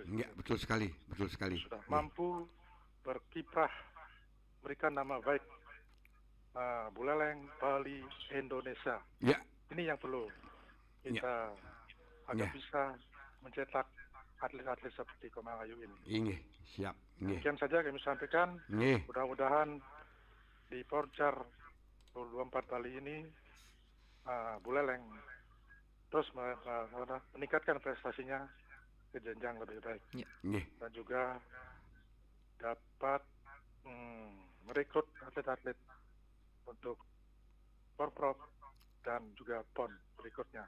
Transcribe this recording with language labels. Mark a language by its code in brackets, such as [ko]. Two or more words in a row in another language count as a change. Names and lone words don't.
[id] Iya, betul sekali, betul sekali. Sudah Nggih. mampu berkiprah, memberikan nama baik Buleleng, Bali, Indonesia. Ya, Ini yang perlu kita agar Ya. bisa mencetak atlet-atlet seperti Komang Ayu ini. nggih, siap. Nggih. Demikian saja kami sampaikan. Nggih. Mudah-mudahan di Porjar 2024 Bali ini Buleleng terus meningkatkan prestasinya ke jenjang lebih baik Nggih. dan juga dapat merekrut atlet-atlet untuk Porprov dan juga PON berikutnya.